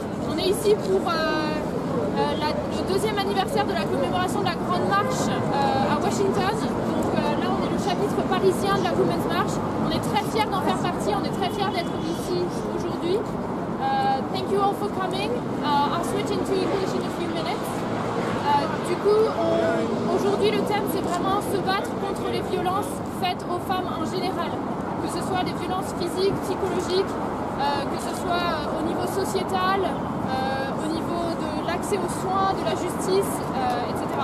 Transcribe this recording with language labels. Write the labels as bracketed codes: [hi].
[fr] On est ici pour le deuxième anniversaire de la commémoration de la Grande Marche à Washington. Donc là, on est le chapitre parisien de la Women's March. On est très fiers d'en faire partie, on est très fiers d'être ici aujourd'hui. [en] Thank you all for coming. I'll switch into English in a few minutes. [fr] Du coup, aujourd'hui, le thème, c'est vraiment se battre contre les violences faites aux femmes en général. Que ce soit des violences physiques, psychologiques, que ce soit au niveau sociétal, au niveau de l'accès aux soins, de la justice, etc.